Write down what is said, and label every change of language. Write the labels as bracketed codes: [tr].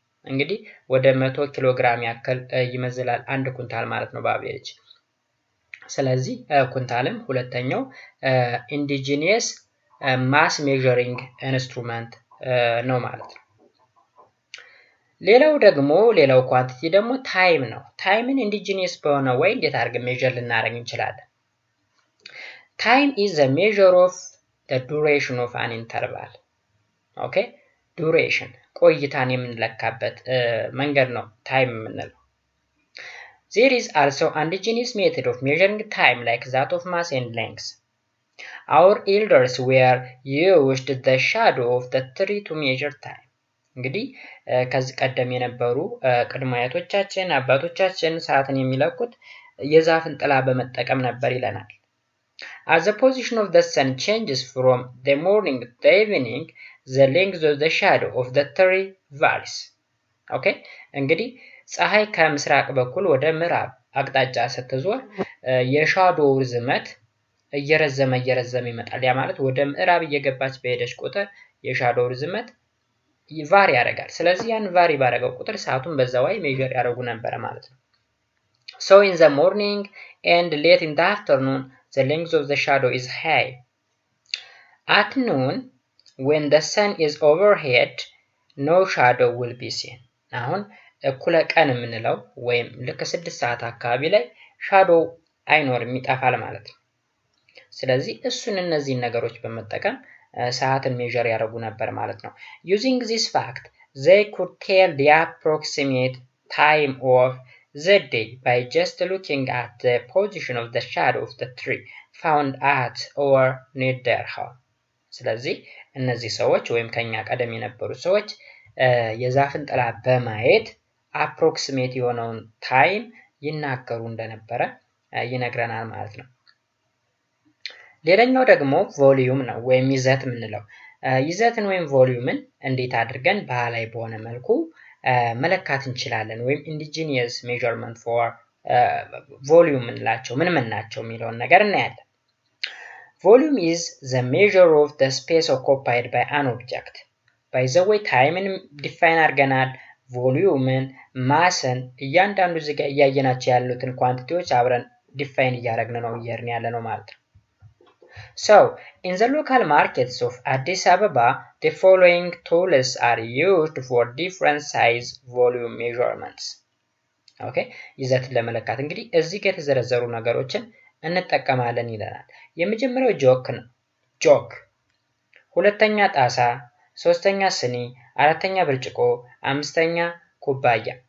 [am] እንግዲህ ወደ 100 ኪሎ ግራም ያክል ይመዝላል አንድ ኩንታል ማለት ነው በአቬሬጅ። ስለዚህ ኩንታልም ሁለተኛው ኢንዲጂኒየስ ማስ ሜዠሪንግ ኢንስትሩመንት ነው ማለት ነው። ሌላው ኳንቲቲ ደግሞ ታይም ነው። ታይምን ኢንዲጂኒየስ በሆነ ወይ እንዴት አድርገን ሜዠር ልናደርግ እንችላለን? [en] ታይም is the measure of the duration of an interval. [am] ኦኬ፣ ዱሬሽን ቆይታን የምንለካበት መንገድ ነው ታይም የምንለው። [en] There is also an indigenous method of measuring time like that of mass and length. Our elders were used the shadow of the tree to measure time. [am] እንግዲህ ከዚህ ቀደም የነበሩ ቅድመ አያቶቻችን አባቶቻችን ሰዓትን የሚለኩት የዛፍን ጥላ በመጠቀም ነበር ይለናል። [en] As the position of the sun changes from the morning to the evening, the length of the shadow of the tree varies. [am] ኦኬ፣ እንግዲህ ፀሐይ ከምስራቅ በኩል ወደ ምዕራብ አቅጣጫ ስትዞር የሻዶው ርዝመት እየረዘመ ይመጣል። ያ ማለት ወደ ምዕራብ እየገባች በሄደች ቁጥር የሻዶው ርዝመት ቫሪ ያደርጋል። ስለዚህ ያን ቫሪ ባደረገው ቁጥር ሰዓቱን በዛዋይ ሜዠር ያደርጉ ነበር ማለት ነው። [en] So in the morning and late in the afternoon, the length of the shadow is high. At noon, when the sun is overhead, no shadow will be seen. [am] አሁን እኩለ ቀን የምንለው ወይም ልክ 6 ሰዓት አካባቢ ላይ ሻዶው አይኖርም ይጠፋል ማለት ነው። ስለዚህ እነዚህን ነገሮች በመጠቀም ሰዓትን ሜዥር ያደርጉ ነበር ማለት ነው። [en] using this fact they could tell the approximate time of the day by just looking at the position of the shadow of the tree found at or near their home. [am] ስለዚህ እነዚህ ሰዎች ወይም ከኛ ቀደም የነበሩ ሰዎች የዛፍን ጥላ በማየት አፕሮክሲሜት የሆነውን ታይም ይናገሩ እንደነበረ ይነግረናል ማለት ነው። ሌላኛው ደግሞ ቮሊዩም ነው ወይም ይዘት የምንለው። ይዘትን ወይም ቮሊዩምን እንዴት አድርገን ባህላዊ በሆነ መልኩ መለካት እንችላለን ወይም ኢንዲጂኒየስ ሜዠርመንት ፎር ቮሊዩም የምንላቸው ምን ናቸው የሚለውን ነገር እናያለን። [en] volume is the measure of the space occupied by an object. by the way [am] ታይምን ዲፋይን አድርገናል። ቮሊዩምን፣ ማስን እያንዳንዱ እዚህ ጋር እያየናቸው ያሉትን ኳንቲቲዎች አብረን ዲፋይን እያደረግን ነው እየሄድን ያለ ነው ማለት ነው። [en] So in the local markets of Addis Ababa the following tools are used for different size volume measurements. [am] okay ይዘትን ለመለካት እንግዲህ እዚህ ጋር የተዘረዘሩ ነገሮችን እንጠቀማለን ይላል። የመጀመሪያው ጆክ ነው። ጆክ፣ ሁለተኛ ጣሳ፣ ሶስተኛ ስኒ፣ አራተኛ ብርጭቆ፣ አምስተኛ ኩባያ።